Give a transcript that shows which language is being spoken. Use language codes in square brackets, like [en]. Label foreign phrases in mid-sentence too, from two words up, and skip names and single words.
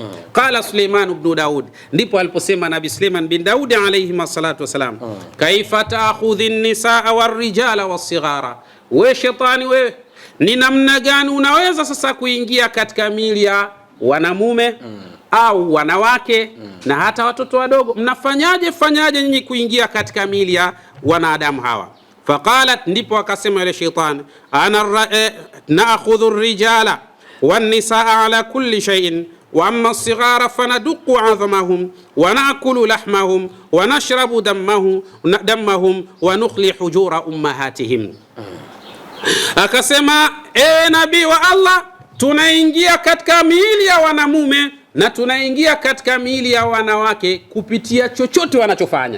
[ar] قال سليمان بن داود, [sw] ndipo aliposema Nabii Suleiman bin Daud [ar] عليه الصلاة والسلام, كيف تأخذي النساء والرجال والصغار, [sw] we shetani wewe, ni namna gani unaweza sasa kuingia katika miili ya wanamume au wanawake na hata watoto wadogo? Mnafanyaje nyinyi kuingia katika miili ya wanadamu hawa? Faqalat, ndipo akasema ile shetani, [ar] أنا نأخذ الرجال والنساء على كل شيء وأما الصغار فندق عظمهم ونأكل لحمهم ونشرب دمهم ونخلي حجور أمهاتهم. [sw] Akasema nabii wa Allah, tunaingia katika miili ya wanamume na tunaingia katika miili ya wanawake kupitia chochote wanachofanya.